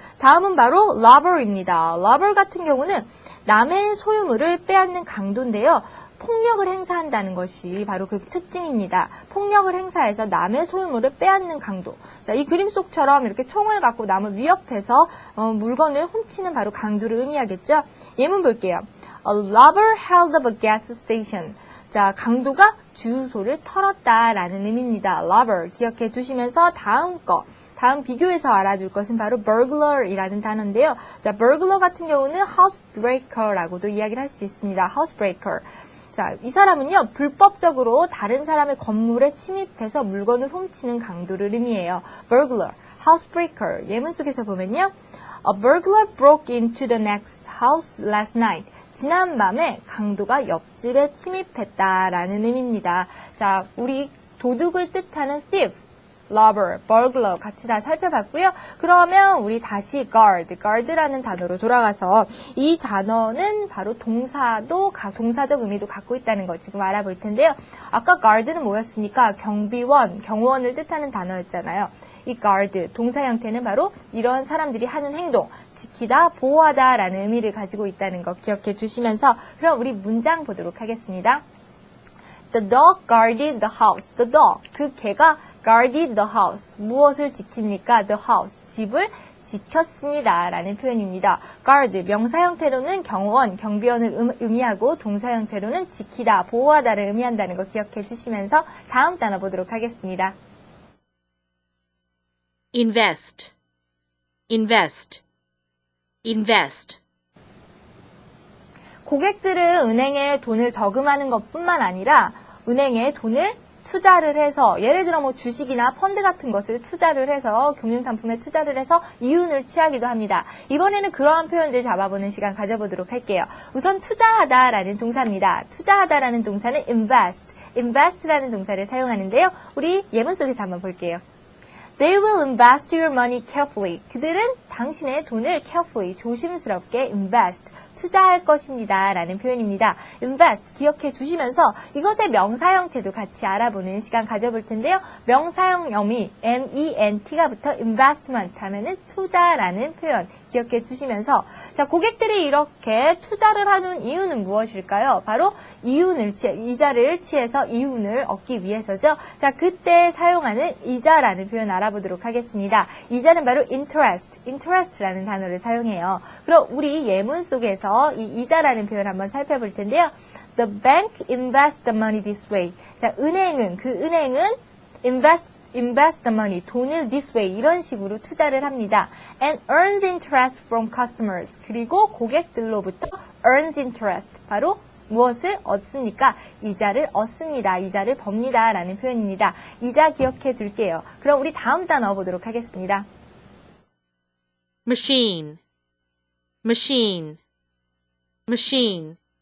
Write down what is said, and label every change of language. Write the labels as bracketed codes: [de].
[ko] 다음은 바로 robber입니다. robber 같은 경우는 남의 소유물을 빼앗는 강도인데요. 폭력을 행사한다는 것이 바로 그 특징입니다. 폭력을 행사해서 남의 소유물을 빼앗는 강도. 자, 이 그림 속처럼 이렇게 총을 갖고 남을 위협해서 물건을 훔치는 바로 강도를 의미하겠죠. 예문 볼게요. [en] A robber held up a gas station. [ko] 자, 강도가 주유소를 털었다라는 의미입니다. robber 기억해 두시면서 다음 비교해서 알아둘 것은 바로 burglar이라는 단어인데요. 자, burglar 같은 경우는 housebreaker라고도 이야기를 할 수 있습니다. [en] housebreaker. [ko] 자, 이 사람은요, 불법적으로 다른 사람의 건물에 침입해서 물건을 훔치는 강도를 의미해요. burglar. housebreaker. 예문 속에서 보면요. [en] A burglar broke into the next house last night. [ko] 지난 밤에 강도가 옆집에 침입했다라는 의미입니다. 자, 우리 도둑을 뜻하는 thief, robber, burglar 같이 다 살펴봤고요. 그러면 우리 다시 guard라는 단어로 돌아가서 이 단어는 바로 동사적 의미도 갖고 있다는 거 지금 알아볼 텐데요. 아까 guard는 뭐였습니까? 경비원, 경호원을 뜻하는 단어였잖아요. 이 guard, 동사 형태는 바로 이런 사람들이 하는 행동, 지키다, 보호하다라는 의미를 가지고 있다는 거 기억해 주시면서 그럼 우리 문장 보도록 하겠습니다. [en] The dog guarded the house. The dog, [ko] 그 개가 [en] guarded the house. [ko] 무엇을 지킵니까? [en] The house, [ko] 집을 지켰습니다. 라는 표현입니다. guard, 명사 형태로는 경호원, 경비원을 의미하고 동사 형태로는 지키다, 보호하다를 의미한다는 거 기억해 주시면서 다음 단어 보도록 하겠습니다. [en] invest, invest, invest. [ko] 고객들은 은행에 돈을 저금하는 것뿐만 아니라 은행에 돈을 투자를 해서 예를 들어 뭐 주식이나 펀드 같은 것을 투자를 해서 금융상품에 투자를 해서 이윤을 취하기도 합니다. 이번에는 그러한 표현들 잡아보는 시간 가져보도록 할게요. 우선 투자하다라는 동사입니다. 투자하다라는 동사는 invest라는 동사를 사용하는데요. 우리 예문 속에서 한번 볼게요. [en] They will invest your money carefully. [ko] 그들은 당신의 돈을 carefully, 조심스럽게 invest, 투자할 것입니다. 라는 표현입니다. invest, 기억해 주시면서 이것의 명사 형태도 같이 알아보는 시간 가져볼 텐데요. 명사형 어미, MENT가 붙어 investment 하면은 투자라는 표현 기억해 주시면서 자, 고객들이 이렇게 투자를 하는 이유는 무엇일까요? 바로 이자를 취해서 이윤을 얻기 위해서죠. 자, 그때 사용하는 이자라는 표현 알아보도록 하겠습니다. 이자는 바로 interest라는 단어를 사용해요. 그럼 우리 예문 속에서 이 이자라는 표현 한번 살펴볼 텐데요. [en] The bank invests the money this way. [ko] 자, 은행은 [en] invest the money, [ko] 돈을 this way, 이런 식으로 투자를 합니다. [en] And earns interest from customers. [ko] 그리고 고객들로부터 [en] earns interest, [ko] 바로 무엇을 얻습니까? 이자를 얻습니다. 이자를 법니다. 라는 표현입니다. 이자 기억해 둘게요. 그럼 우리 다음 단어 보도록 하겠습니다. [en] machine, machine, machine.